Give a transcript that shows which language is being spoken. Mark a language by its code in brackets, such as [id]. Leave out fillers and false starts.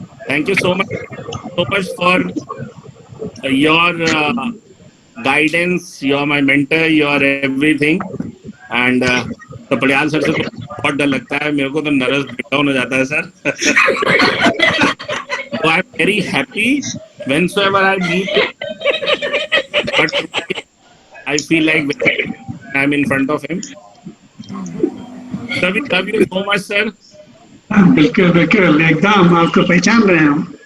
[en] Thank you so much for your guidance. You are my mentor, you are everything. [hi] And तो Patial sir से तो बहुत डर लगता है मेरे को, तो नर्वस ब्रेकडाउन हो जाता है sir. [en] So I'm very happy whenever I meet him, but I feel like I'm in front of him. Love you so much, sir. [hi] बिल्कुल बिल्कुल, एकदम आपको पहचान रहे हैं हम.